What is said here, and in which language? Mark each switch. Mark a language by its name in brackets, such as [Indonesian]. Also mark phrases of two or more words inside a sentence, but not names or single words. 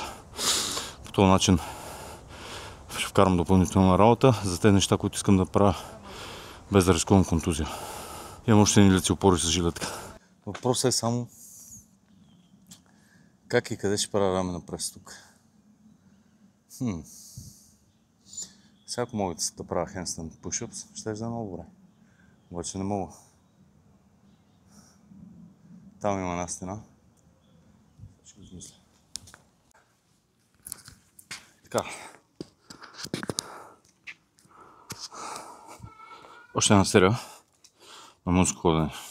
[Bulgarian] По този начин ще вкарам допълнителна работа за тези неща, които искам да правя без да рискувам контузия. Имам още едни лици опори с жилетка. Въпросът е само как и къде ще правя раменна прес тук. Сега ако мога да правя [English] handstand push-ups, [Bulgarian] ще да е много добре. Обаче не мога. Там има една стена. Ще го измисля. Така. Още една серия на мъжко ходене.